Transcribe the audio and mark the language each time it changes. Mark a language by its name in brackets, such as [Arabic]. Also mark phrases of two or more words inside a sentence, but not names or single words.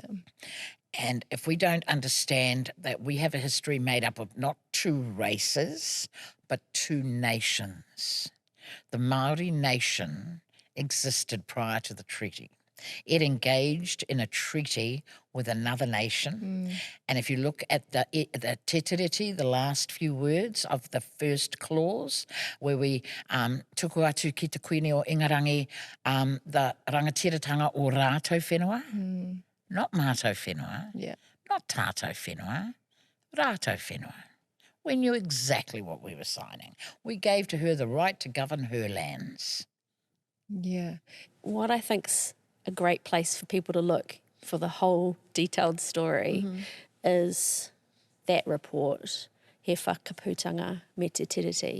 [English] And if we don't understand that we have a history made up of not two races, but two nations. The Māori nation existed prior to the treaty. It engaged in a treaty with another nation. And if you look at the Te Tiriti, the last few words of the first clause, where we [Māori] tuku atu ki te kuini o Ingarangi, [English] the [Māori] rangatiratanga o rātou whenua, [English] not [Māori] mātou whenua, [English] Yeah. [Māori] not tātou whenua, rātou whenua. [English] We knew exactly what we were signing. We gave to her the right to govern her lands. Yeah. What I think's a great place for people to look for the whole detailed story is that report, He Whakaputanga me Te Tiriti,